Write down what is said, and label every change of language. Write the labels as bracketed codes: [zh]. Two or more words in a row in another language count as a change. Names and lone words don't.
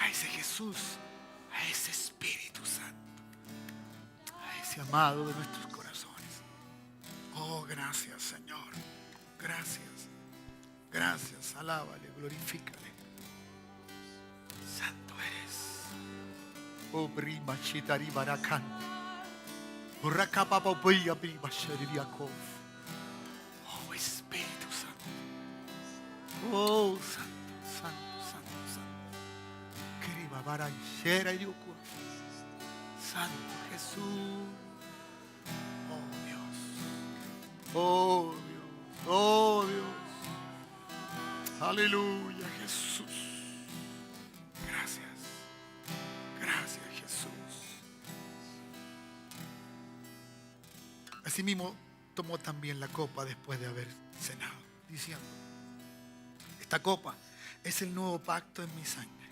[es] ese Jesús, a ese Espíritu Santo, a ese amado de nuestros corazones. Oh, gracias, Señor. Gracias. Gracias. Alábale, glorifícale. Santo eres. Oh, brima chitari barakan. Urakapapa upeya brima sheririakov. Oh, Espíritu Santo. Oh, Santo, Santo, Santo, Santo. Queriba baranchera y diuku. Santo Jesús. Oh, Dios. Oh, Dios. Oh, Dios. Aleluya, Jesús. Gracias. Gracias, Jesús. Asimismo, tomó también la copa después de haber cenado, diciendo: esta copa es el nuevo pacto en mi sangre.